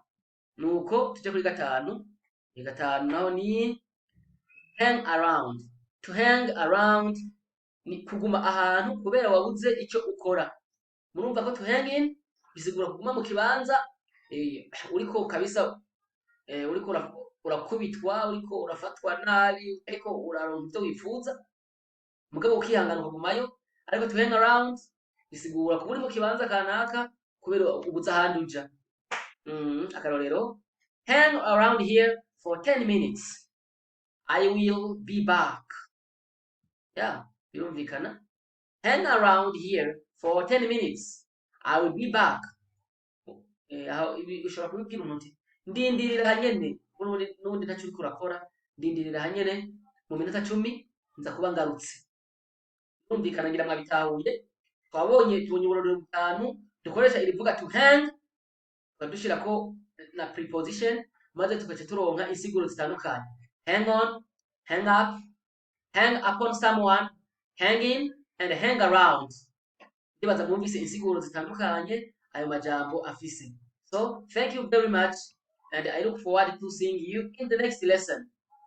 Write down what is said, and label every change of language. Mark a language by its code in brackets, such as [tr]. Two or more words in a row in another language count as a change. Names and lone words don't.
[rn] Nuko tuje kuri gatanu. Gatanu naho ni [en] hang around. To hang around [rn] ni kuguma ahantu kubera wabuze icyo ukora. Murumva ko [en] to hang in [rn] bisigura kuguma mu kibanza uriko kabisa, uriko urakubitwa, uriko urafatwa nabi, ariko uraronka ivyo wifuza mugabo ukihangana ukagumayo. Ariko [en] to hang around [rn] bisigura kuba uri mu kibanza kanaka kubera ubuze ahandi uja. Akarorero, [en] hang around here for 10 minutes, I will be back. [rn] Birumvikana. [en] Hang around here for 10 minutes, I will be back. [rn] Ushobora kubibwira umuntu ndindirira hanyene, n'ubundi ntacyo uriko urakora, ndindirira hanyene mu minota 10 nza kuba ngarutse. Birumvikana ngira mwabitahuye. Tubonye uburorero butanu dukoresha irivuga [en] to hang, [rn] tukadushirako na preposition maze tugace turonka insiguro zitandukanye. [en] Hang on, hang up, hang upon someone, hang in and hang around. [rn] Ndibaza mwumvise insiguro zitandukanye ayo majambo afise. [en] So thank you very much and I look forward to seeing you in the next lesson.